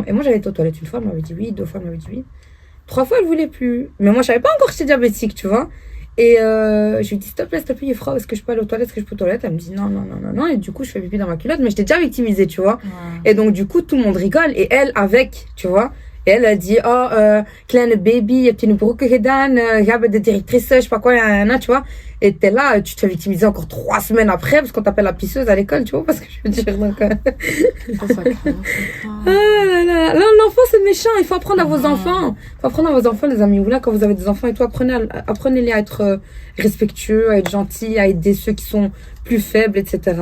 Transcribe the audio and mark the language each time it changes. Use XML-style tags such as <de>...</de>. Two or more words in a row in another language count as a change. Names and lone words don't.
<fr>Et moi, j'avais été aux toilettes une fois, elle m'avait dit oui, 2 fois, elle m'avait dit oui. 3 fois, elle voulait plus. Mais moi, je savais pas encore que j'étais diabétique, tu vois. Et je lui dis, s'il te plaît, il est froid, est-ce que je peux aller aux toilettes, est-ce que je peux aux toilettes? Elle me dit non. Et du coup, je fais pipi dans ma culotte, mais j'étais déjà victimisée, tu vois. Et donc, du coup, tout le monde rigole, et elle avec, tu vois. Et elle a dit,</fr> <nl>kleine baby, je hebt une broeken gedaan,</nl> <fr>j'avais de directrice, je sais pas quoi, tu vois. Et t'es là, tu te fais victimiser encore 3 semaines après, parce qu'on t'appelle la pisseuse à l'école, tu vois, parce que je veux dire, donc, l'enfant, c'est méchant, il faut apprendre à vos enfants. Il faut apprendre à vos enfants, les amis. Ou là, quand vous avez des enfants et tout, apprenez-les à être respectueux, à être gentils, à aider ceux qui sont plus faibles, etc.</fr>